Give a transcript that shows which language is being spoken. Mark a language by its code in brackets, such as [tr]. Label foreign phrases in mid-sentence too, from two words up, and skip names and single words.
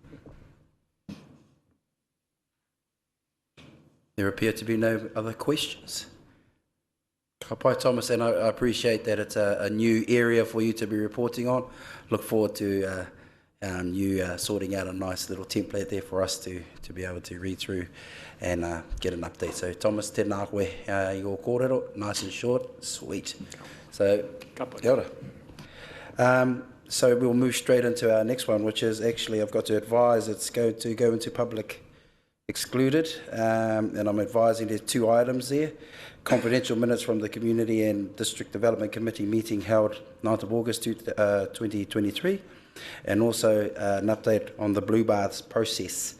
[en] There appear to be no other questions. Hi, Thomas, and I appreciate that it's a new area for you to be reporting on. Look forward to you sorting out a nice little template there for us to be able to read through and get an update. So, Thomas, [mi] tēnā koe I o kōrero, [en] nice and short, sweet. So, [mi] kia ora. [en] So we'll move straight into our next one, which is actually, I've got to advise, it's going to go into public excluded, and I'm advising there's two items there. Confidential minutes from the Community and District Development Committee meeting held 9th of August 2023, and also an update on the Blue Baths process.